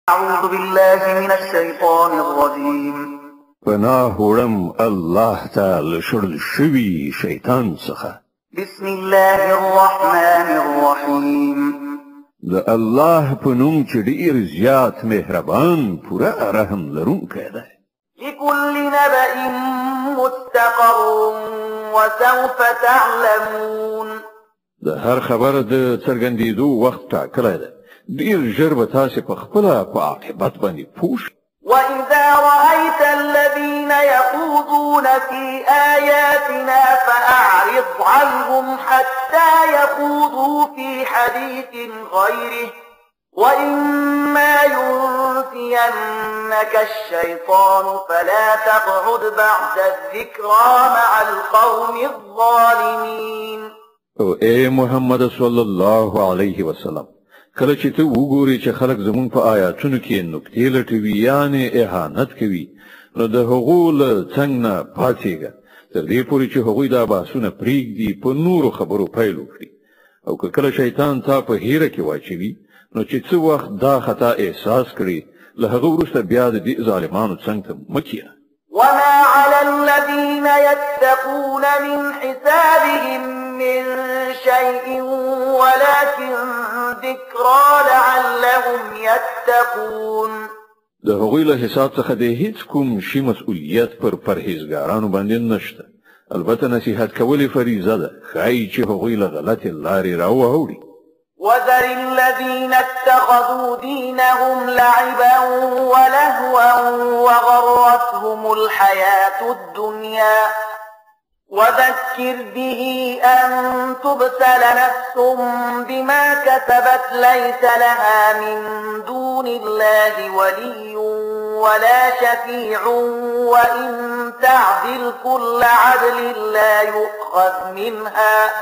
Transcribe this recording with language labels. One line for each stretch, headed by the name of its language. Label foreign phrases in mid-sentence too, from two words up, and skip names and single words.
Arabic: أعوذ بالله من الشيطان الرجيم
Pashto: پناه وړم الله تعالی شړل شوی شیطان څخه.
Arabic: بسم الله الرحمن الرحيم
Pashto: د الله په نوم چې ډیر زیات مهربان پوره رحم لرونکی دی.
Arabic: لكل نبأ مستقر وسوف تعلمون.
Pashto: د هر خبر د څرګندېدو وخت ټاکلی دی. ډیر ژر به تاسې په خپله په عاقبت باندې پوه شئ.
Arabic: وإذا رأيت الذين يخوضون في آياتنا فأعرض عنهم حتى يخوضوا في حديث غيره وإما ينسينك الشيطان فلا تقعد بعد الذكرى مع القوم الظالمين.
Pashto: او اے محمد
Arabic: صلی الله علیه وسلم،
Pashto: کله چې ته وګورې چې خلک زمونږ په آیاتونو کې نکتې لټوي یعنې اهانت کوي، نو د هغو له څنګ نه پاڅېږه تر دې پورې چې هغوی دا بحثونه پرېږدي په نورو خبرو پیل وکړي. او که کله شیطان تا په هیره کې واچوي نو چې څه وخت دا خطا احساس کړي له هغه وروسته بیا د دې ظالمانو څنګ ته مه کښېنه.
Arabic: وما على الذين يتقون من حسابهم من شيء ولكن ذكرى لعلهم يتقون.
Pashto: د هغوی له حساب څخه د هیڅ کوم شي مسؤلیت پر پرهیزګارانو باندې نشته. البته نصیحت کول فریضه ده، ښایي چې هغوی له غلطې لارې راواوړي.
Arabic: وذر الذين اتخذوا دينهم لعبا ولهوا وغرتهم الحياة الدنيا وذكر به أن تبسل نفس بما كسبت ليس لها من دون الله ولي ولا شفيع وإن تعدل كل عدل لا يؤخذ منها